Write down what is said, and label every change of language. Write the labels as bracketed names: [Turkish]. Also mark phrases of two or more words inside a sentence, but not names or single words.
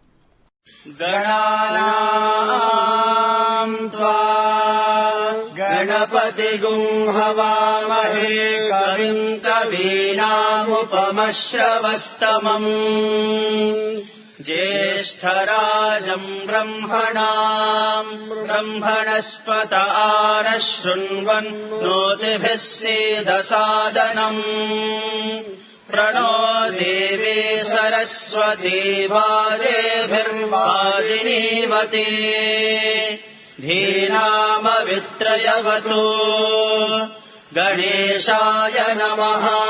[Sanskrit] గణానాం త్వా గణపతిగుం హవామహే కవిం కవీనాముపమశ్రవస్తమం జ్యేష్ఠరాజం బ్రహ్మణస్పత ఆనశృణ్వన్నోతిభిः सीदसादनम् प्रणो देवी सरस्वती वाजेभिर्वाजिनीवती धीनामवित्रयवतु गणेशाय नमः